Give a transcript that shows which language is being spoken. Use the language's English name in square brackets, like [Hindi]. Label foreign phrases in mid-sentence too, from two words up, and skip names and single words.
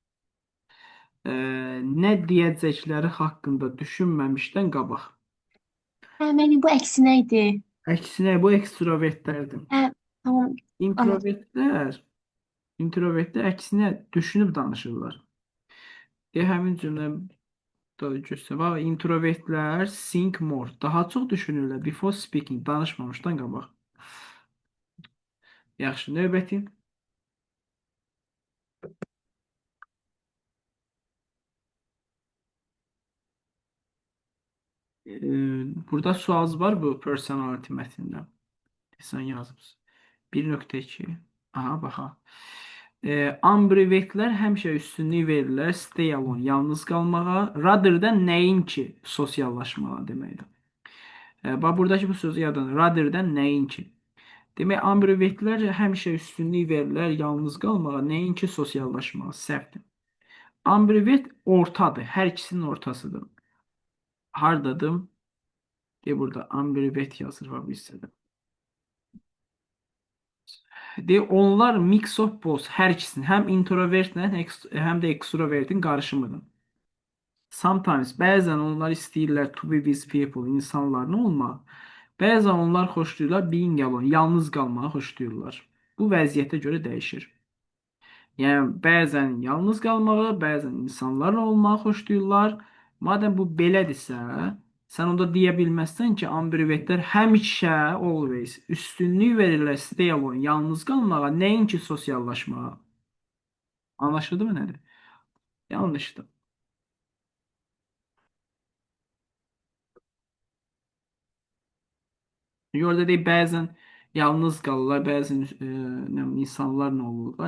[Azerbaijani] Nə deyəcəkləri haqqında düşünməmişdən qabaq. Hə, müəllim, bu əksinə idi. Əksinə bu ekstrovertlərdir. Hə, tamam. İntrovertlər əksinə düşünüb danışırlar. Həmin cümlə göstərir. Bax, introvertlər [English] think more. [Azerbaijani] Daha çox düşünürlər [English] before speaking. [Azerbaijani] Danışmamışdan qabaq. Yaxşı, növbəti. Burada sual var bu personality mətnində. Sən yazmısın. 1.2. Aha, baxa. Ambivertlər həmişə üstünlük verirlər [English] stay alone, [Azerbaijani] yalnız qalmağa, [English] rather than [Azerbaijani] nəinki sosiallaşmağa deməkdir. Bax, buradakı bu sözü yadın, [English] rather than [Azerbaijani] nəinki. Demək, ambivertlər həmişə üstünlük verirlər yalnız qalmağa, nəinki sosiallaşmağa. Səhvdir. Ambivert ortadır, hər ikisinin ortasıdır. Hardadır? Burada ambivert yazır var bu hissədə. [English] Onlar mix of both, [Azerbaijani] hər ikisinin, həm introvertlə, həm də extrovertin qarışımıdır. Sometimes, bəzən onlar istəyirlər [English] to be with people, [Azerbaijani] insanlarla olmaq. Bəzən onlar xoşlayırlar [English] being alone, [Azerbaijani] yalnız qalmağı xoşlayırlar. Bu vəziyyətə görə dəyişir. Yəni, bəzən yalnız qalmağı, bəzən insanlarla olmağı xoşlayırlar. Madəm bu belədirsə, sən onda deyə bilməzsən ki, ambivertlər həmişə, always, üstünlük verirlər [English] stay alone, [Azerbaijani] yalnız qalmağa, nəinki sosiallaşmağa. Anlaşıldı mı nədir? Yanlışdır. Orada deyil, bəzən yalnız qalırlar, bəzən insanlarla olurlar.